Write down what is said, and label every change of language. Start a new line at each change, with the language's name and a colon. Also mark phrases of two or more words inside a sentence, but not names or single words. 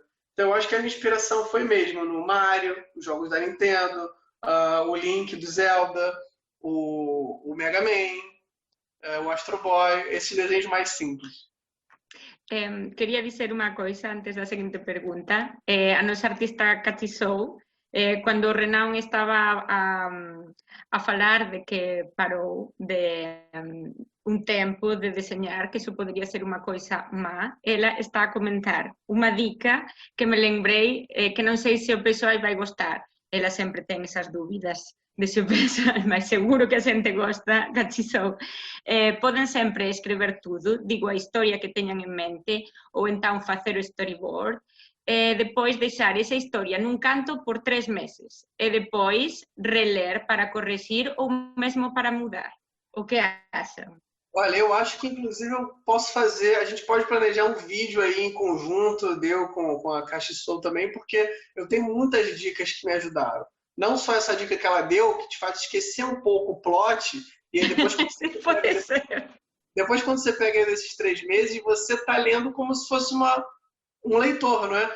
Portuguese: Então, eu acho que a minha inspiração foi mesmo no Mario, os jogos da Nintendo, o Link do Zelda, o Mega Man, o Astro Boy, esses desenhos mais simples.
Galician: Quería dizer unha coisa antes da seguinte pergunta. A nosa artista Cachisou, cando Renan estaba a falar de que parou de un tempo de deseñar, que iso podría ser unha coisa má, ela está a comentar unha dica que me lembrei que non sei se o persoal vai gostar. Ela sempre ten esas dúbidas de se o persoal, mas seguro que a xente gosta, Cachisou. Poden sempre escrever tudo, digo a historia que teñan en mente, ou entón facer o storyboard, depois deixar esa historia nun canto por 3 meses, e depois reler para corrigir ou mesmo para mudar. O que acham?
Portuguese: Olha, eu acho que inclusive eu posso fazer, a gente pode planejar um vídeo aí em conjunto, deu com a Cachisou também, porque eu tenho muitas dicas que me ajudaram. Não só essa dica que ela deu, que te faz esquecer um pouco o plot, e aí depois quando você pega esses 3 meses, você está lendo como se fosse um leitor, não é?